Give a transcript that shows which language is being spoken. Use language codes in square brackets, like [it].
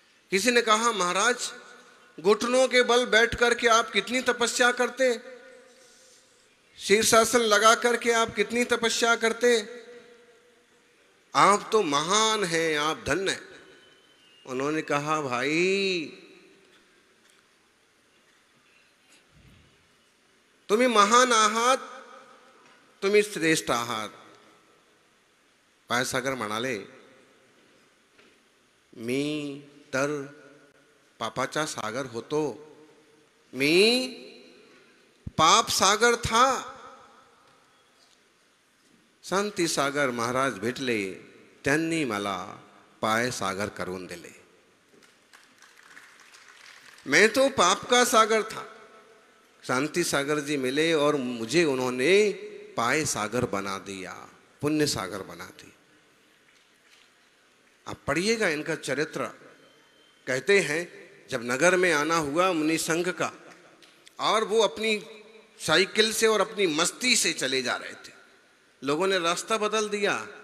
[hi] किसी ने कहा, महाराज घुटनों के बल बैठ करके आप कितनी तपस्या करते, शीर्षासन लगा करके आप कितनी तपस्या करते, आप तो महान हैं, आप धन्य हैं। उन्होंने कहा, [mr] भाई तुम्ही महान आहात, तुम्ही श्रेष्ठ आहात। पायसागर म्हणाले, मी तर पापाचा सागर होतो, मी [hi] पाप सागर था। [mr] शांती सागर महाराज भेटले, त्यांनी मला पाय सागर करून दिले। [hi] मैं तो पाप का सागर था, शांति सागर जी मिले और मुझे उन्होंने पाय सागर बना दिया, पुण्य सागर बना दिया। आप पढ़िएगा इनका चरित्र। कहते हैं जब नगर में आना हुआ मुनि संघ का, और वो अपनी साइकिल से और अपनी मस्ती से चले जा रहे थे, लोगों ने रास्ता बदल दिया।